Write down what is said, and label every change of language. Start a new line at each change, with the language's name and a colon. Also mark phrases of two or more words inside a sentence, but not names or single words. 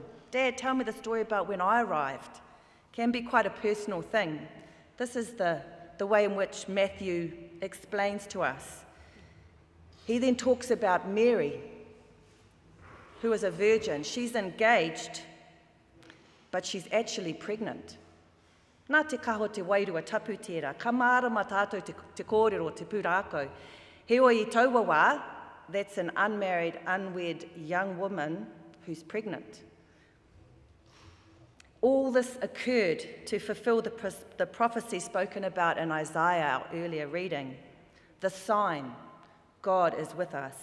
English: Dad, tell me the story about when I arrived. Can be quite a personal thing. This is the way in which Matthew explains to us. He then talks about Mary, who is a virgin. She's engaged, but she's actually pregnant.
Māori: Nā te kaho te wairua tapu tērā, ka mārama tātou te kōrero te pūrākau. Heoi I taua wā,
English: that's an unmarried, unwed young woman who's pregnant. All this occurred to fulfill the prophecy spoken about in Isaiah, our earlier reading. The sign, God is with us.